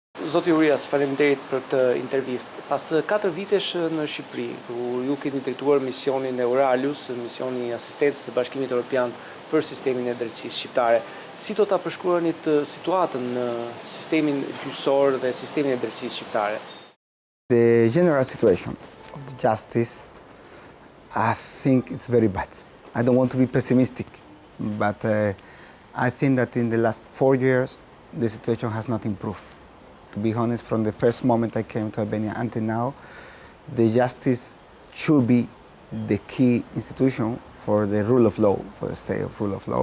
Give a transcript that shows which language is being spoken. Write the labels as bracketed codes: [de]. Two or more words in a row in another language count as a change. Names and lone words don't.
[sq] Zoti Urias, faleminderit për këtë intervistë. Pas 4 vitesh në Shqipëri, ku ju keni drejtuar misionin Euralius, misioni i asistencës së Bashkimit Evropian për sistemin e drejtësisë shqiptare, si do ta përshkruanit situatën në sistemin gjyqësor dhe sistemin e drejtësisë shqiptare? [en] The general situation of the justice, I think it's very bad. I don't want to be pessimistic, but I think that in the last 4 years, the situation has not improved. To be honest, from the first moment I came to Albania until now, the justice should be the key institution for the rule of law, for the state of rule of law.